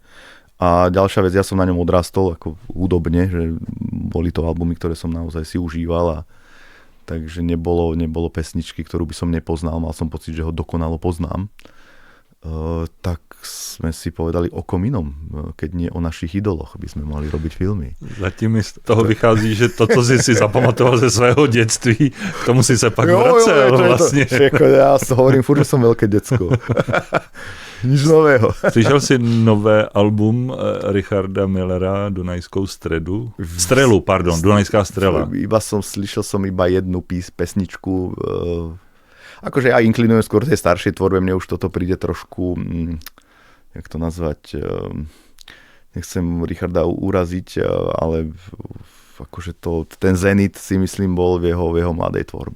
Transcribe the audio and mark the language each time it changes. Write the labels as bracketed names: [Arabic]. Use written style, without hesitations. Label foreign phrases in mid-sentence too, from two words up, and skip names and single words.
[Slovak] A ďalšia vec, ja som na ňom odrastol ako hudobne, že boli to albumy, ktoré som naozaj si užíval, a takže nebolo pesničky, ktorú by som nepoznal, mal som pocit, že ho dokonalo poznám. Tak sme si povedali, o kom inom, keď nie o našich idoloch by sme mali robiť filmy. [Czech] Zatím mi z toho vychází, že to, co si zapamatoval ze svého detství, k tomu si sa pak vracel vlastne. [Slovak] Ja hovorím furt, že som veľké decko. Nič nového. [Czech] Slyšel si nové album Richarda Millera, Dunajskou strelu? [Slovak] Dunajská strela. Slyšel som iba jednu pesničku. Akože ja inklinujem skôr tej staršej tvorbe, mne už toto príde trošku, jak to nazvať, nechcem Richarda uraziť, ale akože ten zenit si myslím bol v jeho mladej tvorbe.